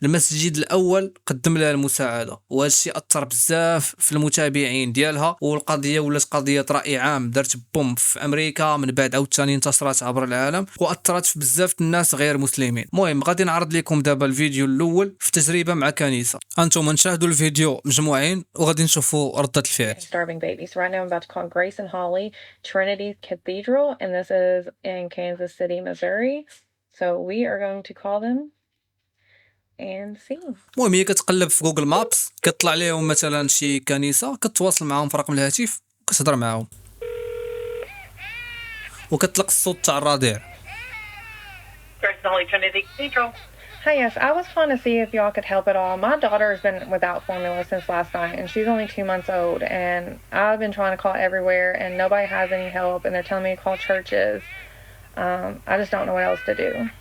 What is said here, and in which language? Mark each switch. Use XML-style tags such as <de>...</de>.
<ar>المسجد الاول قدم لها المساعده وهذا الشيء اثر بزاف في المتابعين ديالها، والقضيه ولات قضيه راي عام دارت بوم في امريكا، من بعد عاوتاني انتشرت عبر العالم واثرت في بزاف الناس غير مسلمين. المهم غادي نعرض لكم دابا الفيديو الاول في تجربه مع كنيسه. انتم نشاهدوا الفيديو مجموعين وغادي نشوفوا رده الفعل.</ar> <en>Starving babies. Right now I'm about to call Grace and Holly Trinity Cathedral, and this is in Kansas City, Missouri. So we are going to call them and see.</en> <ar>المهم هي كتقلب في جوجل مابس، كتطلع لهم مثلا شي كنيسه، كتواصل معاهم في رقم الهاتف وكتهضر معاهم وكتطلق الصوت تاع الرضيع.</ar> <en>Grace and Holly Trinity Cathedral. Hi, yes, I was calling to see if y'all could help at all. My daughter has been without formula since last night, and she's only 2 months old, and I've been trying to call everywhere, and nobody has any help, and they're telling me to call churches. I just don't know what else to do.</en>